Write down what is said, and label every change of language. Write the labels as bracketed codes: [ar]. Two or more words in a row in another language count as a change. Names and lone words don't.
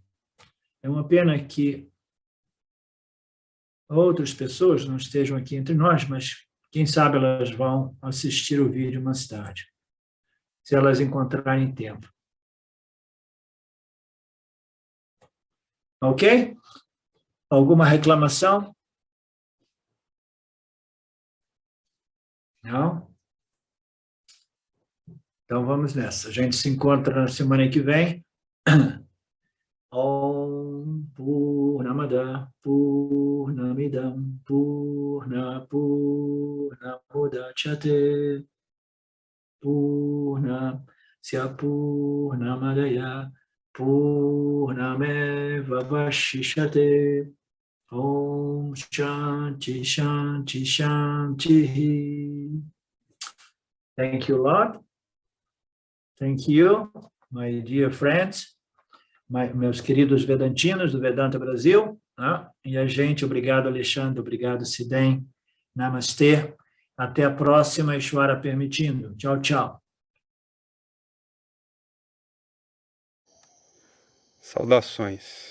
[pt] É uma pena que outras pessoas não estejam aqui entre nós, mas quem sabe elas vão assistir o vídeo mais tarde, se elas encontrarem tempo. Ok? Alguma reclamação? Não? Então vamos nessa. A gente se encontra na semana que vem. [sa] Om Purnamada Purnamidam Purnamudachyate Purnasya Purnamadaya Purnameva Vashishate. Om Shanti Shanti Shanti. [en] Thank you, Lord. Thank you, my dear friends, [pt] meus queridos vedantinos do Vedanta Brasil. Né? E a gente, obrigado, Alexandre, obrigado, Sidem. Namastê. Até a próxima, Ishvara permitindo. Tchau, tchau. Saudações.